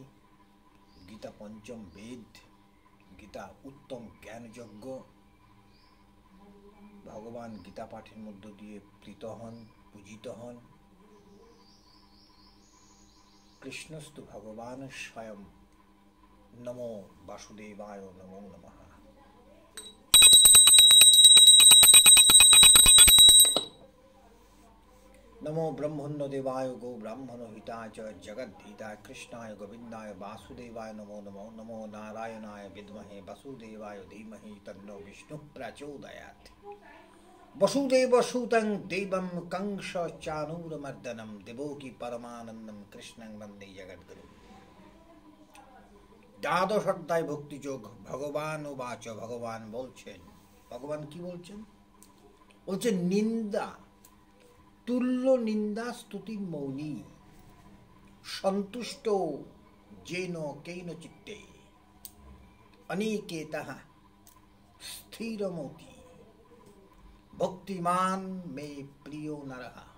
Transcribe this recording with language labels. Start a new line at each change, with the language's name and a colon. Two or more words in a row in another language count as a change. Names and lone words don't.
Bangla: গীতা পঞ্চম বেদ, গীতা উত্তম জ্ঞানযজ্ঞ। ভগবান গীতা পাঠের মধ্য দিয়ে প্রীত হন, পূজিত হন।
Sanskrit: কৃষ্ণস্তু ভগবান স্বয়ং। নমো বাসুদেবায় নমো নমঃ। नमो ब्रह्मण्य देवाय गो ब्राह्मण हिताय च जगद्धिताय कृष्णाय गोविंदाय वासुदेवाय नमो नमो। नमो नारायणाय विद्महे वसुदेवाय धीमहि तन्नो विष्णु प्रचोदयात्। वसुदेवसुतं देवं कंस चाणूरमर्दनं देवकी परमानन्दं कृष्णं वन्दे जगद्गुरुं।
Bangla: দ্বাদশ অধ্যায় ভক্তিযোগ।
Sanskrit: ভগবান উবাচ,
Bangla: ভগবান বলছেন, ভগবান কি বলছেন?
Sanskrit: বলছেন নিন্দা তুল্য নিন্দা স্তুতি মৌনী সন্তুষ্ট যেন কেন চিত্তে অনিকেতঃ স্থিরমতি ভক্তিমান মে প্রিয় নরঃ।